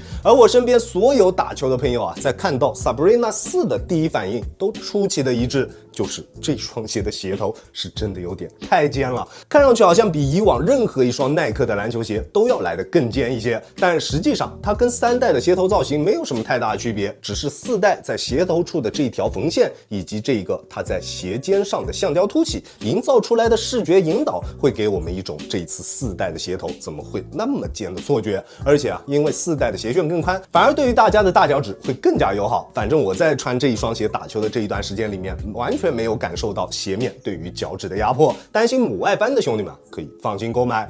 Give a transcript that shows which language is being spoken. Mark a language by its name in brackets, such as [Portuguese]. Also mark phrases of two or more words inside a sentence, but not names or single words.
[Chinese] 而我身邊所有打球的朋友啊，在看到 Sabrina 4的第一反應都出奇的一致，就是這雙鞋的鞋頭是真的有點太尖了，看上去好像比以往任何一雙耐克的籃球鞋都要來得更尖一些，但實際上它跟3代的鞋頭造型沒有什麼太大的區別，只是4代在鞋頭處的這一條縫線以及這個它在鞋尖上的橡膠凸起營造出來的視覺引導，會給我們一種這一次4代的鞋頭怎麼會那麼尖的錯覺。而且啊，因為4代的鞋楦更寬，反而對於大家的大腳趾會更加友好。反正我在穿這一雙鞋打球的這一段時間裡面，完全沒有感受到鞋面對於腳趾的壓迫，擔心母外翻的兄弟們可以放心購買。